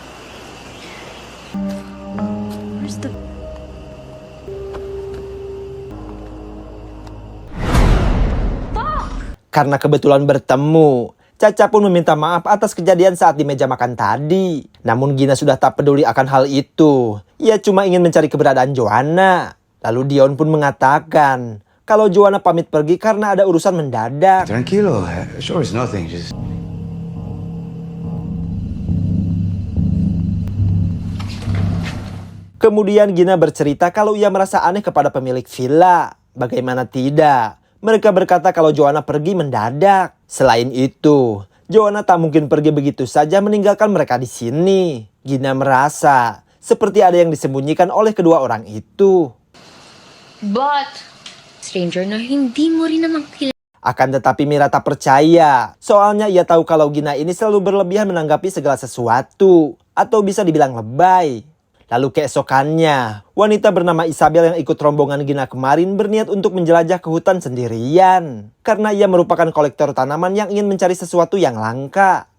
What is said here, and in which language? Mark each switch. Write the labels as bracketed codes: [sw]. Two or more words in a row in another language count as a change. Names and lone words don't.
[id] Karena kebetulan bertemu, Caca pun meminta maaf atas kejadian saat di meja makan tadi. Namun Gina sudah tak peduli akan hal itu. Ia cuma ingin mencari keberadaan Joanna. Lalu Dion pun mengatakan kalau Joanna pamit pergi karena ada urusan mendadak. [en] Tranquilo, sure it's nothing, just... [id] Kemudian Gina bercerita kalau ia merasa aneh kepada pemilik villa. Bagaimana tidak, mereka berkata kalau Joanna pergi mendadak. Selain itu, Joanna tak mungkin pergi begitu saja meninggalkan mereka di sini. Gina merasa seperti ada yang disembunyikan oleh kedua orang itu. [tl] But, stranger na hindi mo rin naman kilala. [id] Akan tetapi Mira tak percaya. Soalnya ia tahu kalau Gina ini selalu berlebihan menanggapi segala sesuatu. Atau bisa dibilang lebay. Lalu keesokannya, wanita bernama Isabel yang ikut rombongan Gina kemarin berniat untuk menjelajah ke hutan sendirian. Karena ia merupakan kolektor tanaman yang ingin mencari sesuatu yang langka.